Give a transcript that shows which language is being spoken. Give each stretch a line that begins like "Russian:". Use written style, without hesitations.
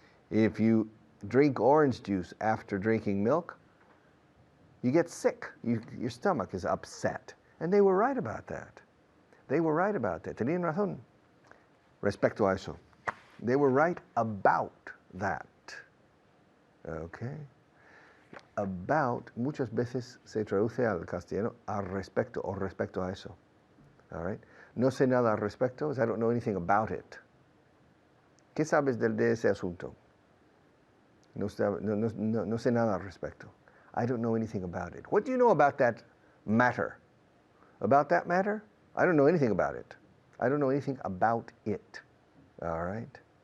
English: If you drink orange juice after drinking milk, you get sick. Your stomach is upset. And they were right about that. They were right about that.
Spanish: Tenían razón. Respecto a eso.
English: They were right about that. Okay.
Spanish: About muchas veces se traduce al castellano al respecto o respecto a eso.
English: All right.
Spanish: No sé nada al respecto
English: is I don't know anything about it.
Spanish: ¿Qué sabes de ese asunto? No sé nada al respecto.
English: I don't know anything about it. What do you know about that matter? About that matter? I don't know anything about it. I don't know anything about it. All right?